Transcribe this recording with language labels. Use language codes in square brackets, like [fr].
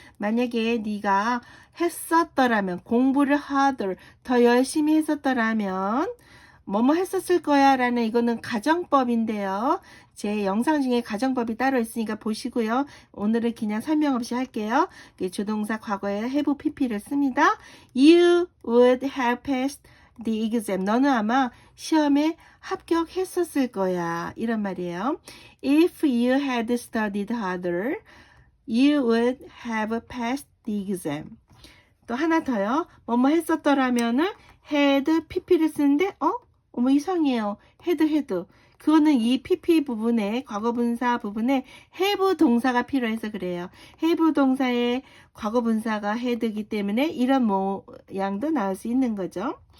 [ko] 만약에 네가 했었더라면 공부를 harder 더 열심히 했었더라면 뭐뭐 했었을 거야 라는 이거는 가정법인데요. 제 영상 중에 가정법이 따로 있으니까 보시고요. 오늘은 그냥 설명 없이 할게요. 조동사 과거에 have pp를 씁니다. [en] You would have passed the exam. [ko] 너는 아마 시험에 합격했었을 거야. 이런 말이에요. [en] If you had studied harder, you would have passed the exam. [ko] 또 하나 더요. 뭐뭐 했었더라면은 had pp를 쓰는데 어머 이상해요. had 그거는 이 pp 부분에 과거분사 부분에 have 동사가 필요해서 그래요. have 동사의 과거분사가 had이기 때문에 이런 모양도 나올 수 있는 거죠.